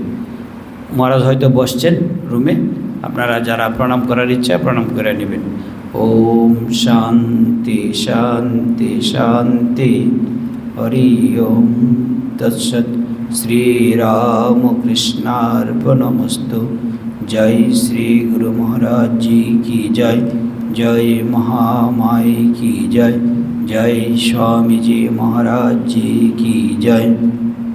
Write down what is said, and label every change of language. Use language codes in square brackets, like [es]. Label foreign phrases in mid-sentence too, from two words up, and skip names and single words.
[bn] মহারাজ হয়তো বসছেন রুমে, আপনারা যারা প্রণাম করার ইচ্ছা প্রণাম করে নেবেন। [sa] ওম শান্তি শান্তি শান্তি। হরি ওম তৎসৎ। শ্রীরামকৃষ্ণার্পণমস্তু। [hi] जय श्री गुरु महाराज जी की जय। जय महामाई की जय। जय स्वामी जी महाराज जी की जय।